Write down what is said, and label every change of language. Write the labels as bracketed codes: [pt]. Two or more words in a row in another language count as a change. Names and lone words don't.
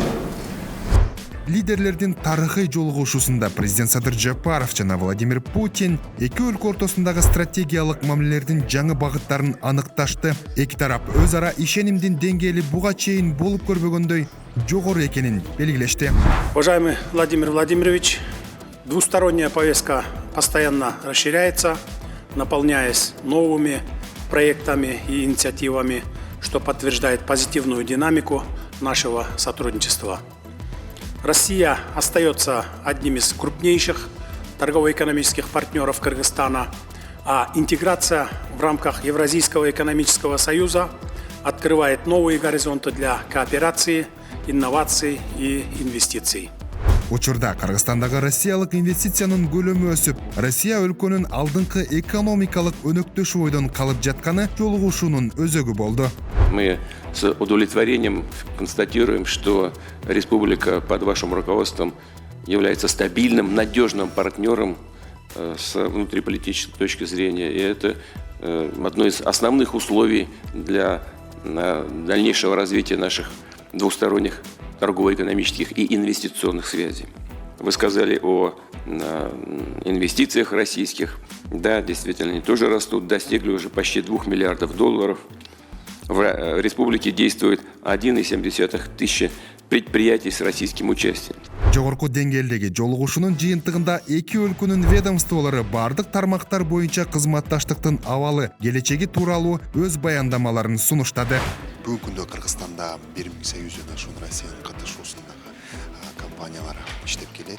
[ky] Лидерлердин тарыхый жолугушуусунда президент Садыр Жапаров жана Владимир Путин эки өлкө ортосундагы стратегиялык мамилелердин жаңы багыттарын аныкташты. Эки тарап өз ара ишенимдин деңгээли буга чейин болуп көрбөгөндөй жогору экенин белгилешти. [ru] Уважаемый Владимир Владимирович, двусторонняя повестка постоянно расширяется, наполняясь новыми проектами и инициативами, что подтверждает позитивную динамику нашего сотрудничества. Россия остается одним из крупнейших торгово-экономических партнеров Кыргызстана, а интеграция в рамках Евразийского экономического союза открывает новые горизонты для кооперации, инноваций и инвестиций. [ky] Учурда Кыргызстандагы россиялык инвестициянын көлөмү өсүп, Россия өлкөнүн алдыңкы экономикалык өнөктөшүү ойдон калып жатканы жолугушуунун өзөгү болду. [ru] Мы с удовлетворением констатируем, что республика под вашим руководством является стабильным, надежным партнером с внутриполитической точки зрения. И это одно из основных условий для дальнейшего развития наших двусторонних торгово-экономических и инвестиционных связей. Вы сказали о инвестициях российских. Да, действительно, они тоже растут, достигли уже почти 2 миллиардов долларов. В республике действует 1,7 тысячи предприятий с российским участием. [ky] Жогорку деңгээлдеги жолугушуунун жыйынтыгында эки өлкөнүн ведомстволору бардык тармактар боюнча кызматташтыктын абалы, келечеги тууралуу өз баяндамаларын сунуштады. Бүгүнкү күндө Кыргызстанда 1800 ашуун Россиянын катышуусундагы компаниялар иштеп келет.